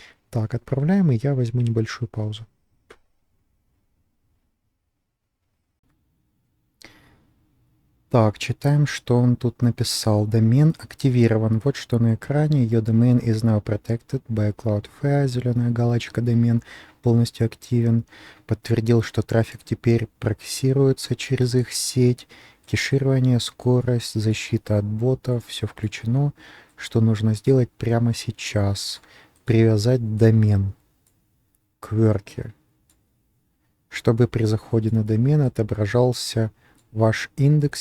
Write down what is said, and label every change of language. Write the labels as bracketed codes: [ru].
[ru] Так, отправляем, и я возьму небольшую паузу. Так, читаем, что он тут написал. Домен активирован. Вот что на экране. [en] Your domain is now protected by Cloudflare. [ru] Зеленая галочка. Домен полностью активен. Подтвердил, что трафик теперь проксируется через их сеть. Кеширование, скорость, защита от ботов. Все включено. Что нужно сделать прямо сейчас? Привязать домен к Worker, чтобы при заходе на домен отображался ваш индекс.